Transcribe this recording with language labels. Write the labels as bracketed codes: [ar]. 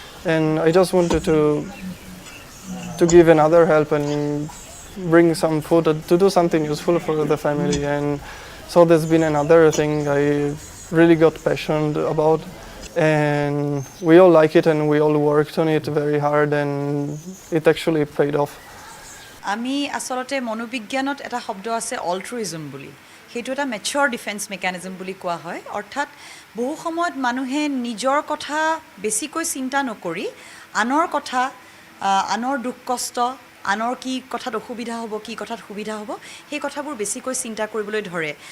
[en] And I just wanted to give another help and bring some food, to do something useful for the family. And so that's been another thing I really got passionate about. And we all like it, and we all worked on it very hard, and it actually paid off. [as] আমি আসলতে মনোবিজ্ঞানত এটা শব্দ আছে অল্ট্ৰুইজম বুলি। সেইটো এটা mature defence mechanism বুলি কোৱা হয়। অৰ্থাৎ বহু সময়ত মানুহে নিজৰ কথা বেছিকৈ চিন্তা নকৰি আনৰ কথা, আনৰ দুখ কষ্ট, আনৰ কি কথাত অসুবিধা হ'ব, কি কথাত সুবিধা হ'ব, সেই কথাবোৰ বেছিকৈ চিন্তা কৰিবলৈ ধৰে।